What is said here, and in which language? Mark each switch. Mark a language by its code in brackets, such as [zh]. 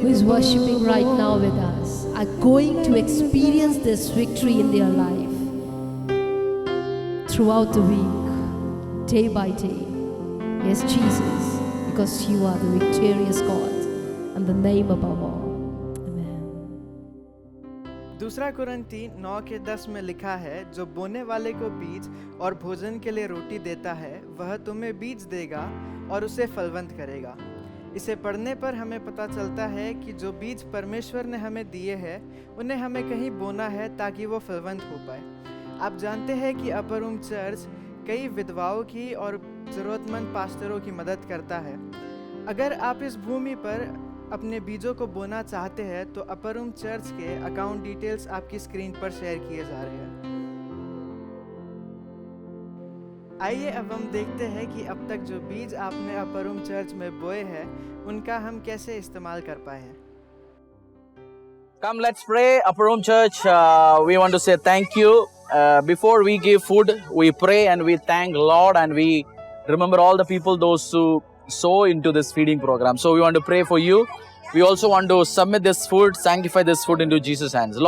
[en] who is worshipping right now with us are going to experience this victory in their life throughout the week, day by day. Yes, Jesus, because you are the victorious God and the name above all. Amen. [hi] दूसरा कुरिन्थी 9:10 में लिखा है, जो बोने वाले को बीज और भोजन के लिए रोटी देता है, वह तुम्हें बीज देगा और उसे फलवंत करेगा। इसे पढ़ने पर हमें पता चलता है कि जो बीज परमेश्वर ने हमें दिए हैं, उन्हें हमें कहीं बोना है ताकि वो फलवंत हो पाए। आप जानते हैं कि अपर रूम चर्च कई विधवाओं की और ज़रूरतमंद पास्टरों की मदद करता है। अगर आप इस भूमि पर अपने बीजों को बोना चाहते हैं तो अपर रूम चर्च के अकाउंट डिटेल्स आपकी स्क्रीन पर शेयर किए जा रहे हैं। आइए अब हम देखते हैं कि अब तक जो बीज आपने अपर रूम चर्च में बोए हैं उनका हम कैसे इस्तेमाल कर पाए हैं। [en] Come, let's pray. Upper Room Church, we want to say thank you. Before we give food, we pray and we thank Lord, and we remember all the people, those who sow into this feeding program. So we want to pray for you. We also want to submit this food, sanctify this food into Jesus' hands.